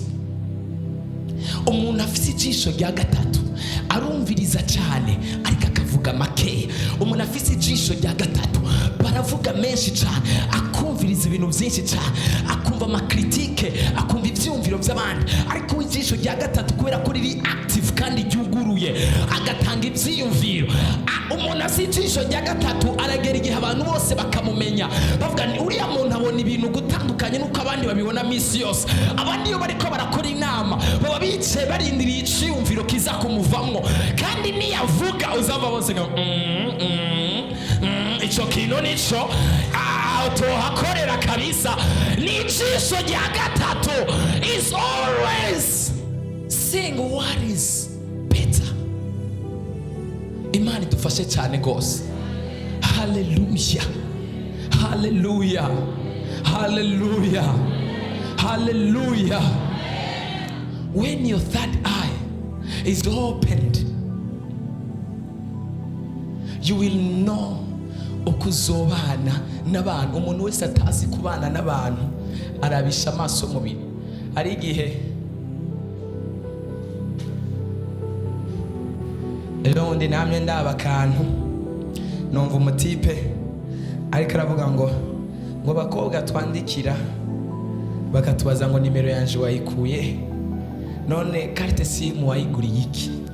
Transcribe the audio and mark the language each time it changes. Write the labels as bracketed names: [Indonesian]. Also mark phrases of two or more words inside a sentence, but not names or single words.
[Rundi] Umuntu afite ijisho rya gatatu arumviriza cyane ariko akavuga make. Umuntu afite ijisho rya gatatu baravuga menshi cyane, akumviriza ibintu byinshi cyane, akumva amakritike, akumva ibyumviro by'abandi. Ariko ijisho rya gatatu kubera ko riri active kandi ryuguruye, agatanga ibyiyumviro. Umuntu afite ijisho rya gatatu aragera igihe abantu bose bakamumenya, bavuga ni uriya muntu abona ibintu gutandukanye nuko abandi babibona misi yose. Abandi iyo bariko barakora inama baba bicaye barindiriye iciyumviro kiza kumuvamwo, kandi niyavuga uzava bose ngo ico kintu nico tohakorera kabisa. Ni ijisho rya gatatu [English] is always saying what is better. [Rundi] Imana idufashe cyane gose. Hallelujah, hallelujah, hallelujah, hallelujah. [English] When your third eye is opened, you will know [Rundi] ukuzobana n'abantu. Umuntu wese atazi kubana n'abantu arabisha amaso mubiri. Ari igihe ejobundi namye ndaba akantu numva umutipe ariko aravuga ngo bakobwa twandikira bakatubaza ngo nimero yanje wayikuye, none carte simu wayiguriye iki?